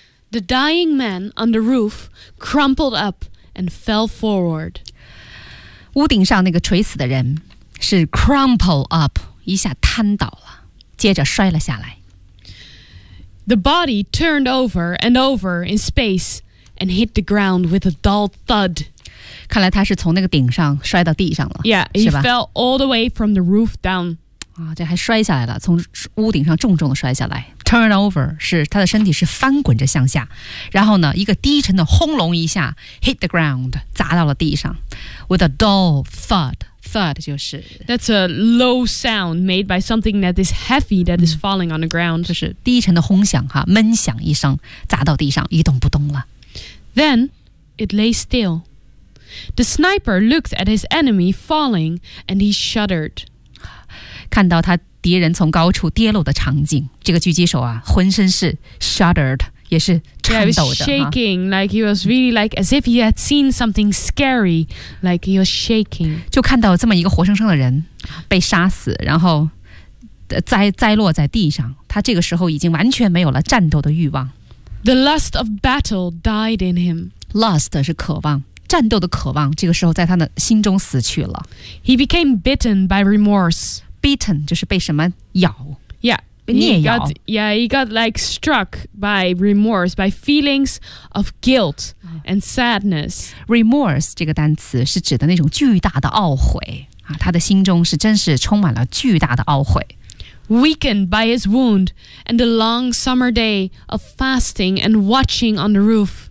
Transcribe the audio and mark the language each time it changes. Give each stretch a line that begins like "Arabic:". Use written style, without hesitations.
English: The dying man on the roof crumpled up and fell forward.
Chinese: 屋顶上那个垂死的人是
English: crumple up,
Chinese: 一下瘫倒了，接着摔了下来。
English: The body turned over and over in space and hit the ground with a dull thud.
Chinese: 看来他是从那个顶上摔到地上了。
English: Yeah, he fell all the way from the roof down.
Chinese: 啊，这还摔下来了，从屋顶上重重的摔下来。
English: Turn over
Chinese: 是他的身体是翻滚着向下，然后呢，一个低沉的轰隆一下
English: hit the ground
Chinese: 砸到了地上 ，
English: with a dull thud.
Chinese: Thud 就是
English: that's a low sound made by something that is heavy that is falling on the ground.
Chinese: 就是低沉的轰响哈，闷响一声砸到地上一动不动了。
English: Then it lay still. The sniper looked at his enemy falling, and he shuddered.
Chinese: 看到他敌人从高处跌落的场景，这个狙击手啊，浑身是 shuddered， 也是颤抖的。
English: Yeah, he was shaking, like he was really like as if he had seen something scary, like he was shaking.
Chinese: 就看到这么一个活生生的人被杀死，然后栽落在地上，他这个时候已经完全没有了战斗的欲望。
English: The lust of battle died in him.
Chinese: Lust 是渴望，战斗的渴望，这个时候在他的心中死去了。
English: He became bitten by remorse.
Chinese: Bitten 就是被什么咬
English: ？Yeah,
Chinese: 被虐咬。
English: He got like struck by remorse, by feelings of guilt and sadness.
Chinese: Remorse 这个单词是指的那种巨大的懊悔啊，他的心中是真是充满了巨大的懊悔。
English: Weakened by his wound and the long summer day of fasting and watching on the roof.